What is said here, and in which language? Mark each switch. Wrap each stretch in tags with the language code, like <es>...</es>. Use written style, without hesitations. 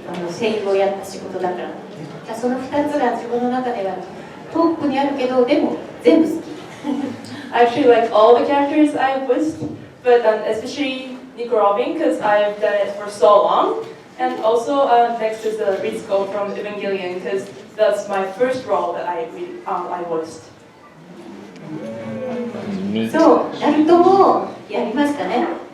<ja>声優をやった仕事だから、その2つが自分の中ではトップにあるけど、でも全部好き。</ja> <en>I actually like all the characters I've voiced, but especially Nico Robin because I've done it for so long. And also next is the Ritsuko from Evangelion because that's my first role that I voiced.</en> <ja>そう、ナルトもやりましたね。</ja>